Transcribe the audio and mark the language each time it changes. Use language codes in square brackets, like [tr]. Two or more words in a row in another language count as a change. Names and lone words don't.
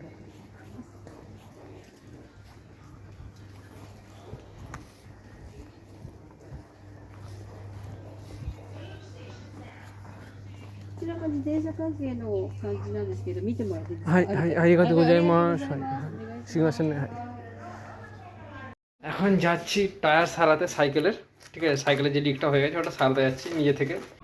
[ja] こちらが自転車関係の感じなんですけど、見てもらっていいですか？はいはい、ありがとうございます。はいはい、すいませんね。はい। [bn] এখন যাচ্ছি টায়ার সারাতে সাইকেলের, ঠিক আছে, সাইকেলের যে লিকটা হয়ে গেছে ওটা সারাতে যাচ্ছি নিজে থেকে।